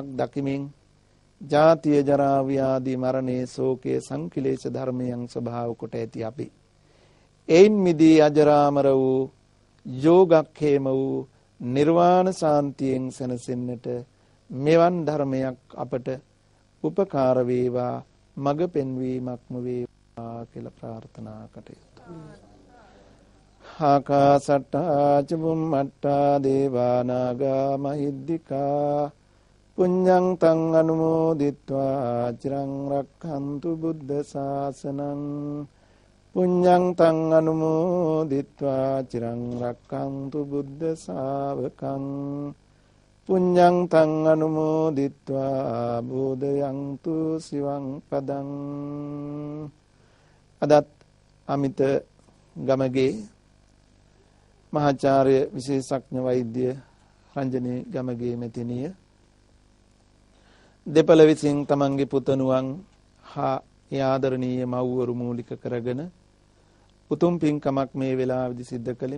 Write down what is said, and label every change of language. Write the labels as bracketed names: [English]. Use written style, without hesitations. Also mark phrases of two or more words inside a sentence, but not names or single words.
[Sinhala] දකිමින් ජාතිය ජරා ව්‍යාධි මරණේ ශෝකයේ සංකිලේශ ධර්මයන් ස්වභාව කොට ඇති අපි එයින් මිදී අජරාමර වූ යෝගක්ඛේම වූ නිර්වාණ සාන්තියෙන් සැනසෙන්නට මෙවන් ධර්මයක් අපට උපකාර වේවා මඟ පෙන්වීමක්ම වේවා කියලා ප්‍රාර්ථනා කටයුතු. [Pali] ආකාසට්ටා චුම්මට්ටා දේවා නාග මහිද්దికා පුඤ්ඤං තං අනුමෝදිත්වා චිරං රක්ඛන්තු බුද්ධ ශාසනං පුඤ්ඤං තං අනුමෝදිත්වා චිරං රක්ඛන්තු බුද්ධ ශාවකං පුඤ්ඤං තං අනුමෝදිත්වා බෝධයන්තු සිවං පදං. [Sinhala] අදත් අමිත ගමගේ මහාචාර්ය විශේෂඥ වෛද්‍ය රංජනී ගමගේ මෙතිනිය දෙපළ විසින් තමන්ගේ පුතණුවන් හා ආදරණීය මව්වරු මූලික කරගෙන උතුම් පින්කමක් මේ වෙලාවේදී සිද්ධ කළේ.